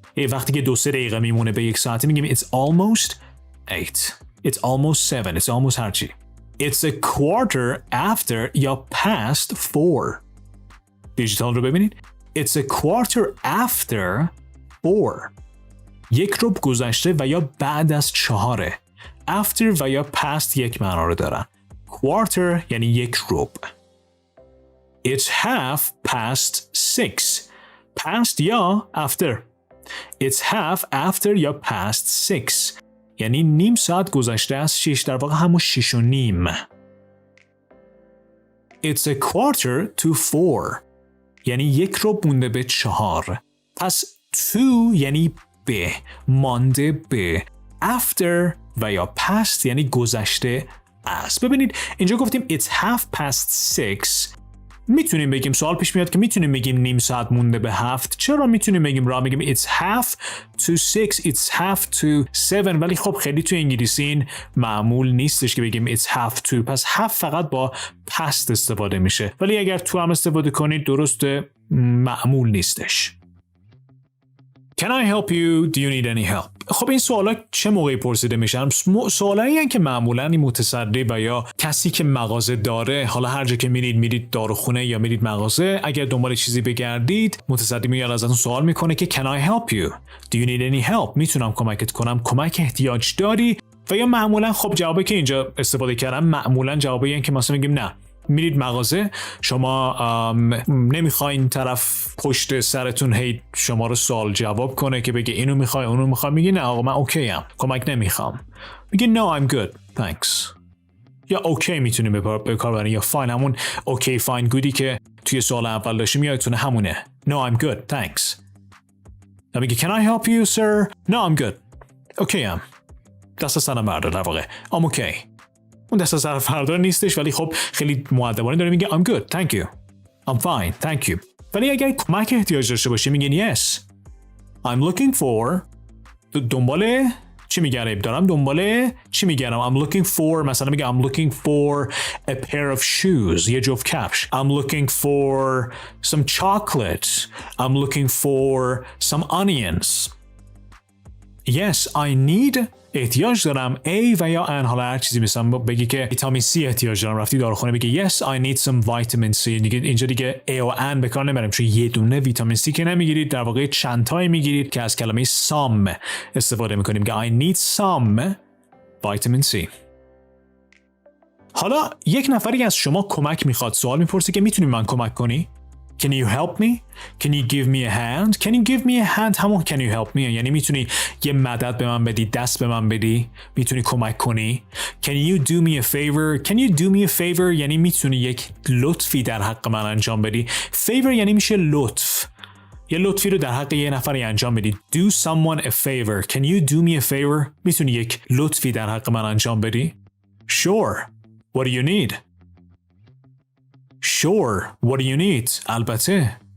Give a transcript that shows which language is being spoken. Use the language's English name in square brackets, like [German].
[Persian] وقتی که 2-3 دقیقه میمونه به 1 ساعت میگیم [English] it's almost 8. It's almost 7. It's almost هرچی. It's a quarter after یا past 4. [Persian] دیجیتال رو ببینید. [English] It's a quarter after 4. [Persian] 1 ربع گذشته و یا بعد از 4. After و یا past یک معنا رو دارن. Quarter یعنی 1 ربع. [English] It's half past 6. Past یا after. It's half after یا past 6. [Persian] یعنی نیم ساعت گذشته از 6. در واقع همون 6 و نیم. It's a quarter to 4. یعنی 1 ربع مونده به 4. پس to یعنی به، مانده به. After و یا past یعنی گذشته از. ببینید اینجا گفتیم [English] it's half past 6. [Persian] میتونیم بگیم سوال پیش میاد که میتونیم بگیم نیم ساعت مونده به 7. چرا میتونیم بگیم راه میگیم [English] it's half to 6, it's half to 7. [Persian] ولی خب خیلی تو انگلیسی این معمول نیستش که بگیم [English] it's half to. [Persian] پس half فقط با past استفاده میشه. ولی اگر تو هم استفاده کنید درسته، معمول نیستش. [English] Can I help you? Do you need any help? [Persian] خب این سوالا چه موقعی پرسیده میشن؟ سوالایی هستند که معمولاً متصدی و یا کسی که مغازه داره، حالا هر جا که میرید داروخونه یا میرید مغازه، اگر دنبال چیزی بگردید، متصدی میاد ازتون سوال میکنه که [English] Can I help you? Do you need any help? [Persian] میتونم کمکت کنم؟ کمک احتیاج داری؟ و یا معمولاً خب جوابی که اینجا استفاده کردم معمولاً جوابی هستند که مثلا میگیم نه. میرید مغازه، شما نمیخواین طرف پشت سرتون هی شما رو سوال جواب کنه که بگه اینو میخوای اونو میخوای، میگی نه آقا من اوکی ام، کمک نمیخوام. [English] میگی no I'm good thanks. [Persian] یا اوکی میتونی به کار ببری، یا فاین، همون اوکی فاین گودی که توی سوال اول داشتیم یادتونه همونه. [English] no I'm good thanks. یا میگی can I help you sir? no I'm good. [Persian] اوکی ام. دست سرم بردار، در واقع [English] I'm okay. [Persian] اون دست سر فردار نیستش، ولی خب خیلی مؤدبانه داره میگه [English] I'm good, thank you. I'm fine, thank you. [Persian] ولی اگر کمک احتیاج داشته باشی میگین yes. [English] I'm looking for. [Persian] دنبال چی میگردم؟ دارم دنبال چی میگردم؟ [English] I'm looking for. [Persian] مثلا میگه [English] I'm looking for a pair of shoes. [Persian] یه جفت کفش. [English] I'm looking for some chocolate. I'm looking for some onions. Yes, I need. [Persian] احتیاج دارم A و یا N. حالا هر چیزی مثلا بگی که ویتامین C احتیاج دارم، رفتی داروخونه بگی [English] yes I need some vitamin C. [Persian] اینجا دیگه A و N به کار نمیبریم، چون یه دونه ویتامین C که نمیگیرید، در واقع چند تایی میگیرید که از کلمه some استفاده میکنیم که [English] I need some vitamin C. [Persian] حالا یک نفری از شما کمک میخواد، سوال میپرسه که میتونی من کمک کنی؟ [English] Can you help me? Can you give me a hand? Can you give me a hand? [Persian] همون [English] can you help me [Persian] یعنی میتونی یه مدد به من بدی، دست به من بدی، میتونی کمک کنی. [English] Can you do me a favor? Can you do me a favor [Persian] یعنی میتونی یک لطفی در حق من انجام بدی. Favor یعنی میشه لطف. یه لطفی رو در حق یه نفری انجام بدی. [English] Do someone a favor. Can you do me a favor? [Persian] میتونی یک لطفی در حق من انجام بدی. [English] Sure. What do you need? Sure, what do you need? [Persian] البته.